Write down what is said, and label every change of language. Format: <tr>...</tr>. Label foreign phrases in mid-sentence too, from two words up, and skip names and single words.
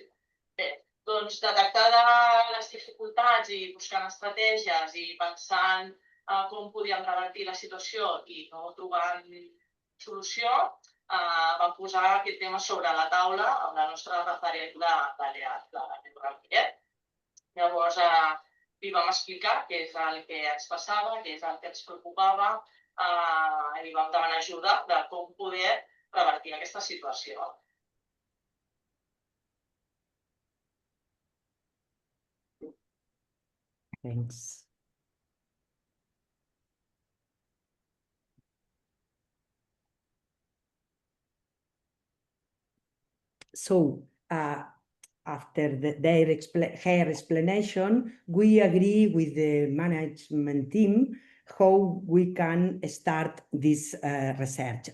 <ca>Bé, doncs detectar les dificultats i buscant estratègies i pensant com podíem revertir la situació i no trobant solució, vam posar aquest tema sobre la taula amb la nostra referent de l'EAT, la Núria Simó-Gil. Llavors, li vam explicar què és el que ens passava, què és el que ens preocupava, i vam demanar ajuda de com poder revertir aquesta situació.</ca> <en>Thanks. So, after her explanation, we agree with the management team how we can start this research.</en>